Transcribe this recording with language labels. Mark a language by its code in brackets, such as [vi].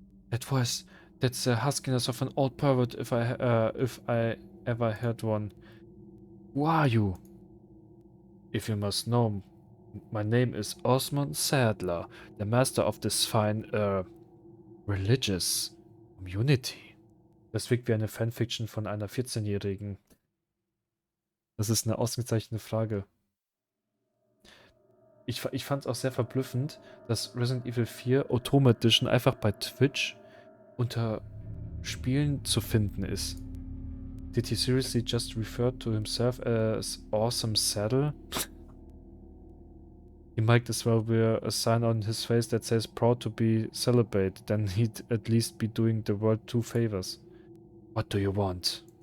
[en] That voice, that's the huskiness of an old pervert if I ever heard one. Who are you? If you must know, my name is Osman Sadler, the master of this fine, religious community. [de] Das wirkt wie eine Fanfiction von einer 14-Jährigen. Das ist eine ausgezeichnete Frage. Ich fand es auch sehr verblüffend, dass Resident Evil 4 Otome Edition einfach bei Twitch unter Spielen zu finden ist. [en] Did he seriously just refer to himself as Awesome Saddle? He might as well wear a sign on his face that says proud to be celebrated, then he'd at least be doing the world two favors. What do you want?